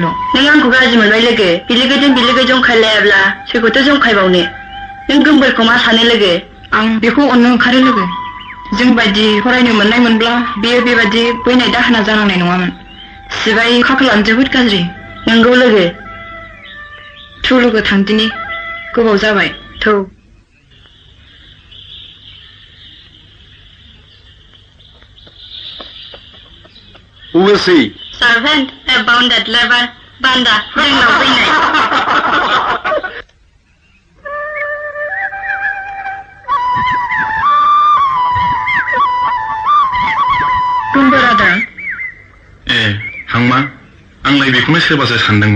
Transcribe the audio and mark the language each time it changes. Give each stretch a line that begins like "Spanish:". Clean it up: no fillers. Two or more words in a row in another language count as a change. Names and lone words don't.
Bodo: नों आंखौ गाज्रि मोनबाय लोगो बिलोगोजों बिलोगो जंखायलायाब्ला सोरखौथ' जंखायबावनो नों गोमबोरखौ मा सानो लोगो आं बेखौ अननो ओंखारो लोगो जों बायदि फरायनो मोननाय मोनब्ला बेयो बेबादि बैनाय दाहोना जानांनाय नङामोन सिबाय खाफालानो जोबोद गाज्रि नंगौ लोगो थौ लोगो थांदिनि गोबाव जाबाय थौ
English: Who will see? Servant, a bounded lever, banda,
Bodo: जोंनाव फैनाय गोमबोर आदा हांमा आंलाय बेखौनो सोरबासो सानदोंमोन